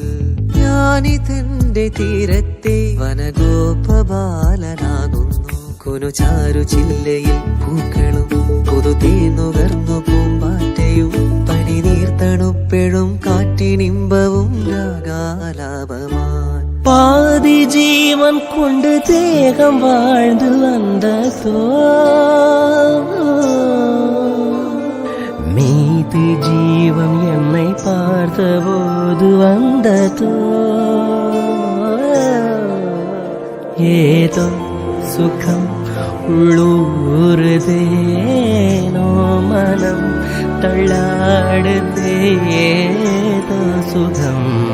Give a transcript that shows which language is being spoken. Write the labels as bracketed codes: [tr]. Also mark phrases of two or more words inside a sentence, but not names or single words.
[ml] ഞാനിതെന്റെ തീരത്തെ വനഗോപബാലനാകുന്നു. കുനുചാരു ചില്ലയിൽ പൂക്കളും പുതുതീർന്നുകർന്നു പൂമ്പാറ്റയും പനിനീർത്തണുപ്പെഴും കാറ്റിനിമ്പവും രാഗാലാപമായി. [ta] பாதி ஜீவன் கொண்டு தேகம் வாழ்ந்து வந்ததோ மீதி ஜீவன் என்னை பார்த்தபோது வந்ததோ ஏதோ சுகம் உள்ளூருதேனோ மனம் தள்ளாடுதே ஏதோ சுகம்